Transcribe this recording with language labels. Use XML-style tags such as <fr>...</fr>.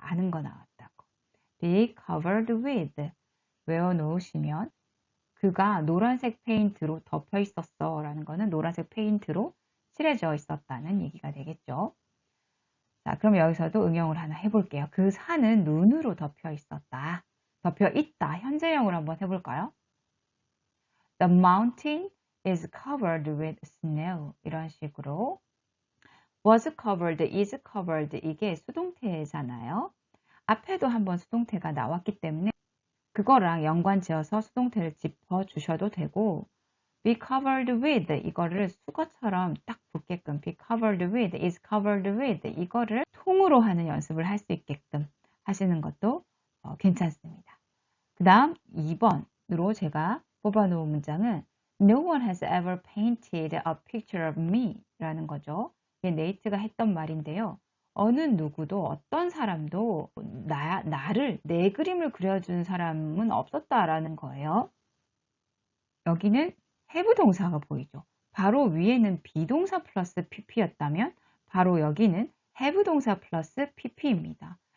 <ko>아는 거 나왔다고. be covered with 외워놓으시면 그가 노란색 페인트로 덮여 있었어 라는 거는 노란색 페인트로 칠해져 있었다는 얘기가 되겠죠. 자, 그럼 여기서도 응용을 하나 해볼게요. 그 산은 눈으로 덮여 있었다. 덮여 있다. 현재형으로 한번 해볼까요?</ko> <en>The mountain is covered with snow.</en> <ko>이런 식으로 was covered, is covered 이게 수동태잖아요. 앞에도 한번 수동태가 나왔기 때문에 그거랑 연관 지어서 수동태를 짚어 주셔도 되고 be covered with 이거를 수거처럼 딱 붙게끔 be covered with, is covered with 이거를 통으로 하는 연습을 할 수 있게끔 하시는 것도 괜찮습니다. 그 다음 2번으로 제가 뽑아놓은 문장은</ko> <en>No one has ever painted a picture of me</en> <ko>라는 거죠. 이게 네이트가 했던 말인데요. 어느 누구도 어떤 사람도 나를 내 그림을 그려준 사람은 없었다라는 거예요. 여기는 have 동사가 보이죠. 바로 위에는 비동사 플러스 pp였다면 바로 여기는 have 동사 플러스 pp입니다.</ko>